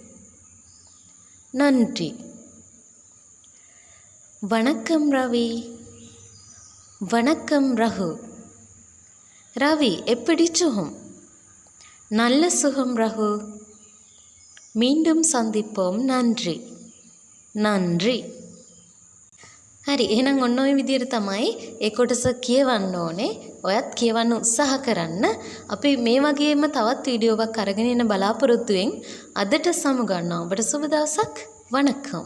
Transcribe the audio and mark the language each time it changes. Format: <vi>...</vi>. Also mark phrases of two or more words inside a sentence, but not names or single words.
<ta>நன்றி வணக்கம் ரவி வணக்கம் ரகு ரவி எப்படி சுகம் நல்ல சுகம் ரகு மீண்டும் சந்திப்போம் நன்றி நன்றி</ta> <si>හරි එහෙනම් ඔන්න ඔය විදිහට තමයි ඒ කොටස කියවන්න ඕනේ. ඔයත් කියවන්න උත්සාහ කරන්න. අපි මේ වගේම තවත් වීඩියෝවක් අරගෙන එන බලාපොරොත්තුෙන් අදට සමු ගන්නවා. ඔබට සුබ දවසක්. වණක්කම්.</si>